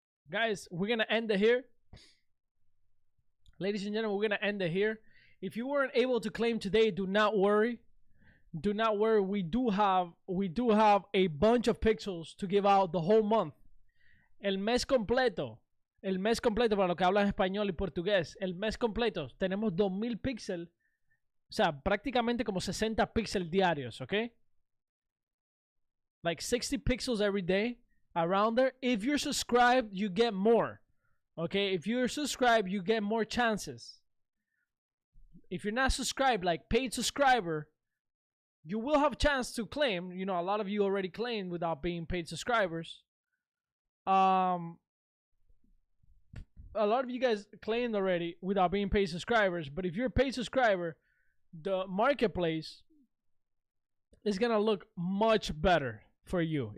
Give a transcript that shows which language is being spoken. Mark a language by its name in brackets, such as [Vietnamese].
[English] Guys, we're gonna end it here. Ladies and gentlemen, we're gonna end it here. If you weren't able to claim today, do not worry. Do not worry. We do have a bunch of Pixels to give out the whole month. [Spanish] El mes completo. El mes completo, para los que hablan español y portugués, el mes completo, tenemos 2000 píxeles, o sea, prácticamente como 60 píxeles diarios, ¿ok? [English] Like 60 pixels every day, around there. If you're subscribed, you get more, okay? If you're subscribed, you get more chances. If you're not subscribed, like paid subscriber, you will have a chance to claim. You know, a lot of you already claimed without being paid subscribers. A lot of you guys claimed already without being paid subscribers, but if you're a paid subscriber, the marketplace is gonna look much better for you.